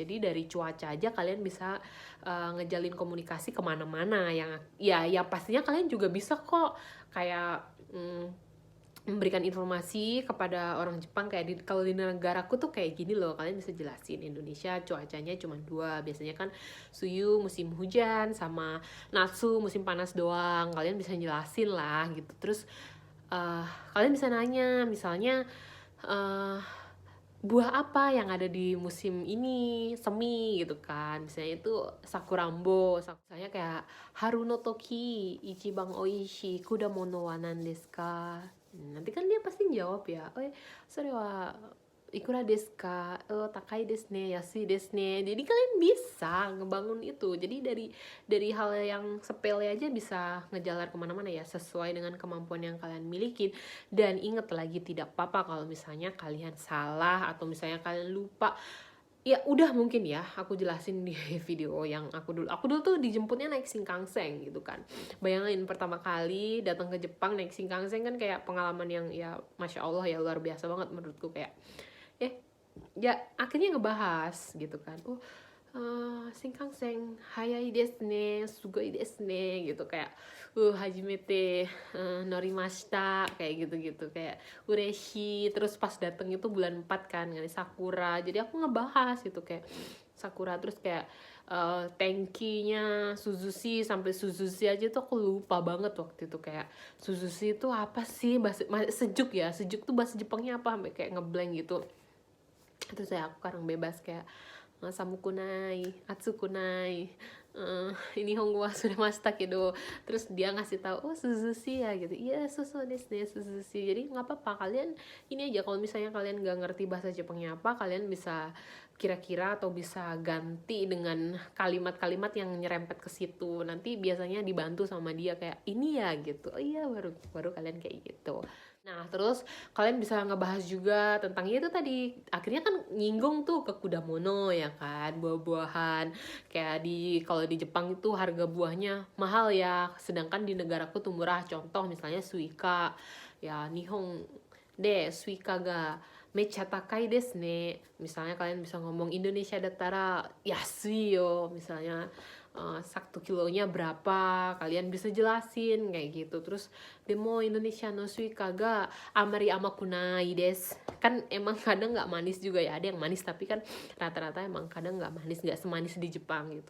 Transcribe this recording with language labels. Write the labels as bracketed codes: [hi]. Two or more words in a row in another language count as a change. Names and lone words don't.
[id] Jadi dari cuaca aja kalian bisa ngejalin komunikasi kemana-mana, yang ya pastinya kalian juga bisa kok kayak memberikan informasi kepada orang Jepang kayak kalau di negaraku tuh kayak gini loh, kalian bisa jelasin Indonesia cuacanya cuma 2, biasanya kan suyu musim hujan sama natsu musim panas doang, kalian bisa jelasin lah gitu. Terus kalian bisa nanya misalnya buah apa yang ada di musim ini semi gitu kan, misalnya itu sakurambo, misalnya kayak [ja] 春の時一番おいしい果物は何ですか. [id] Nanti kan dia pasti jawab ya, [ja] それはいくらですか、高いですね、安いですね, yasui desu ne. [id] Jadi kalian bisa ngebangun itu. Jadi dari hal yang sepele aja bisa ngejalan kemana-mana ya, sesuai dengan kemampuan yang kalian miliki. Dan ingat lagi, tidak apa-apa kalau misalnya kalian salah atau misalnya kalian lupa. Ya udah, mungkin ya aku jelasin di video yang aku dulu tuh dijemputnya naik Shinkansen gitu kan. Bayangin pertama kali datang ke Jepang naik Shinkansen kan kayak pengalaman yang ya [ar] ما شاء الله [id] ya, luar biasa banget menurutku. Kayak ya akhirnya ngebahas gitu kan, [ja] 新幹線速いですね、すごいですね, sugoi desu ne [id] gitu, kayak [ja] 初めて乗りました [id] kayak gitu-gitu, kayak [ja] ureshi. [id] Terus pas dateng itu bulan 4 kan, ngani sakura, jadi aku ngebahas itu kayak sakura. Terus kayak tenkinya Suzushi, sampai Suzushi aja tuh aku lupa banget waktu itu. Kayak Suzushi itu apa sih, sejuk ya, sejuk tuh bahasa Jepangnya apa, sampai kayak ngeblank gitu. Terus ya aku kadang bebas kayak [ja] 寒くない、暑くない, [id] ini [ja] 本語はすれましたけど. [id] Terus dia ngasih tahu, Suzushi ya gitu. [ja] Iya, すすですね、すずし. [id] Jadi nggak apa-apa, kalian ini aja, kalau misalnya kalian nggak ngerti bahasa Jepangnya apa, kalian bisa kira-kira atau bisa ganti dengan kalimat-kalimat yang nyerempet ke situ. Nanti biasanya dibantu sama dia kayak ini ya gitu. Oh iya, baru kalian kayak gitu. Nah, terus kalian bisa ngebahas juga tentang itu tadi. Akhirnya kan nyinggung tuh ke kudamono ya kan, buah-buahan. Kayak kalau di Jepang itu harga buahnya mahal ya, sedangkan di negaraku tuh murah. Contoh misalnya suika. Ya, [ja] 日本でスイカがめっちゃ高いですね. [id] Misalnya kalian bisa ngomong [ja] インドネシアだったら安いよ, [id] misalnya 1 kilonya berapa, kalian bisa jelasin kayak gitu. [ja] Terus でもインドネシアのスイカがあまり甘くないです, [id] kan emang kadang nggak manis juga ya, ada yang manis tapi kan rata-rata emang kadang nggak manis, nggak semanis di Jepang gitu.